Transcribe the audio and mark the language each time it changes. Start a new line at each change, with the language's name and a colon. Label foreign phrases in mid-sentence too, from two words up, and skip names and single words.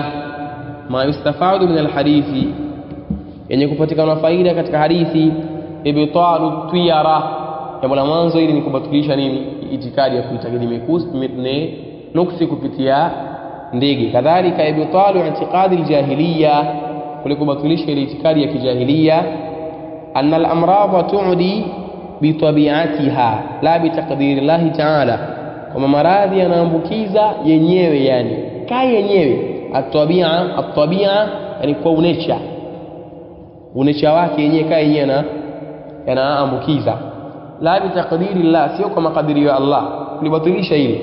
Arabic: ما يستفاد من الحديث,
Swahili: yenye kupatikana faida katika hadithi.
Arabic: إبطال الطيرة,
Swahili: jambo la mwanzo ili ni kubatilisha nini itikadi ya kuitakidi nuksi kupitia ndege.
Arabic: كذلك إبطال اعتقاد الجاهلية,
Swahili: kule kubatilisha ile itikadi ya kijahiliya.
Arabic: أن الأمراض تعدي بطبيعتها لا بتقدير الله تعالى,
Swahili: kama maradhi yanaambukiza yenyewe, yani kai yenyewe. At-tabi'a yani kwa unecha wake yenyewe, kai yenyewe yanaambukiza.
Arabic: لا بتقدير الله,
Swahili: sio kwa makadirio ya Allah, kulibatilisha ile.